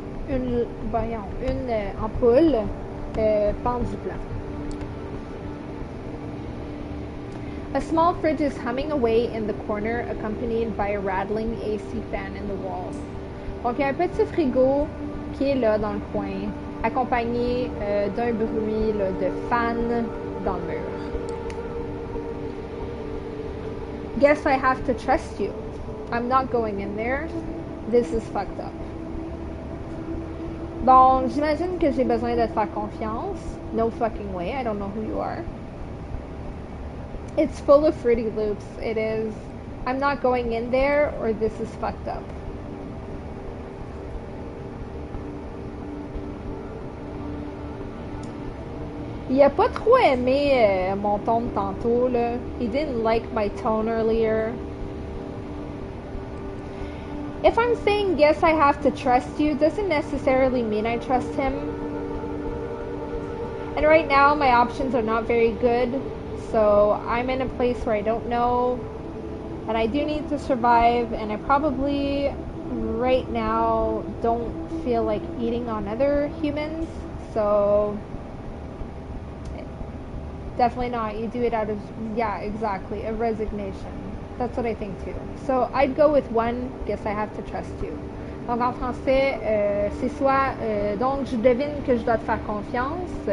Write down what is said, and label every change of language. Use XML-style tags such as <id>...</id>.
<fr>Une ampoule pendue plat.</fr> <en>A small fridge is humming away in the corner, accompanied by a rattling AC fan in the wall.</en> <fr>Donc, il y a un petit frigo qui est là dans le coin, accompagné d'un bruit là, de fan dans le mur.</fr> <en>Guess I have to trust you. I'm not going in there. This is fucked up.</en> <fr>Bon, j'imagine que j'ai besoin de te faire confiance.</fr> <en>No fucking way. I don't know who you are. It's full of Fruity Loops. It is. I'm not going in there or this is fucked up.</en> <fr>Il a pas trop aimé mon ton de tantôt, là.</fr> <en>He didn't like my tone earlier. If I'm saying yes, I have to trust you, doesn't necessarily mean I trust him. And right now, my options are not very good. So I'm in a place where I don't know. And I do need to survive. And I probably, right now, don't feel like eating on other humans. So definitely not. You do it out of, yeah, exactly, a resignation. That's what I think too. So I'd go with one, guess I have to trust you.</en> <fr>Donc en français, c'est soit, donc je devine que je dois te faire confiance.</fr>